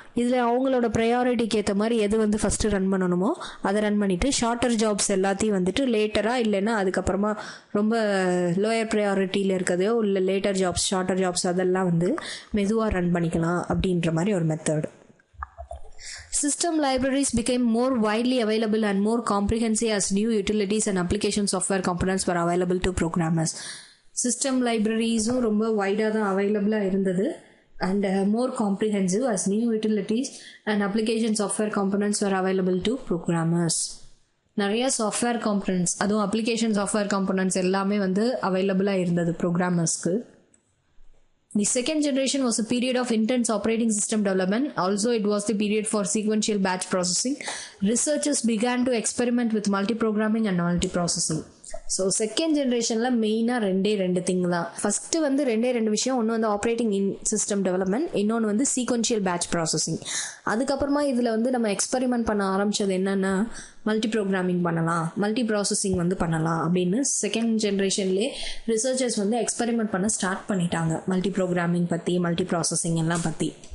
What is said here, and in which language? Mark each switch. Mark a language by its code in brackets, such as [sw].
[ta] இதில் அவங்களோட ப்ரையாரிட்டிக்கு ஏற்ற மாதிரி எது வந்து ஃபஸ்ட்டு ரன் பண்ணணுமோ அதை ரன் பண்ணிவிட்டு ஷார்ட்டர் ஜாப்ஸ் எல்லாத்தையும் வந்துட்டு லேட்டராக இல்லைன்னா அதுக்கப்புறமா ரொம்ப லோயர் ப்ரையாரிட்டியில் இருக்கிறதையோ இல்லை லேட்டர் ஜாப்ஸ் ஷார்ட்டர் ஜாப்ஸ் அதெல்லாம் வந்து மெதுவாக ரன் பண்ணிக்கலாம் அப்படின்ற மாதிரி ஒரு method. [en] System libraries became more widely available and more comprehensive as new utilities and application software components were available to programmers. System libraries-um [ta] ரொம்ப வைடாக தான் அவைலபிளாக இருந்தது [en] and more comprehensive as new utilities and application software components were available to programmers. [ta] நிறைய software components அதுவும் application software components எல்லாமே வந்து அவைலபிளாக இருந்தது ப்ரோக்ராமர்ஸ்க்கு. [en] The second generation was a period of intense operating system development. Also, it was the period for sequential batch processing. Researchers began to experiment with multiprogramming and multiprocessing. [ta] So second ஜென்ரேஷனில் மெயினாக ரெண்டு thing தான். First வந்து ரெண்டு விஷயம். ஒன்று வந்து operating system development, இன்னொன்று வந்து சீக்வென்ஷியல் பேட்ச் ப்ராசஸிங். அதுக்கப்புறமா இதில் வந்து நம்ம எக்ஸ்பெரிமெண்ட் பண்ண ஆரம்பித்தது என்னென்னா மல்டி ப்ரோக்ராமிங் பண்ணலாம், மல்டி ப்ராசஸிங் வந்து பண்ணலாம் அப்படின்னு செகண்ட் ஜென்ரேஷன்லேயே ரிசர்ச்சர்ஸ் வந்து எக்ஸ்பெரிமெண்ட் பண்ண ஸ்டார்ட் பண்ணிட்டாங்க. மல்டி ப்ரோக்ராமிங் பற்றி, மல்டி ப்ராசஸிங் எல்லாம் பற்றி.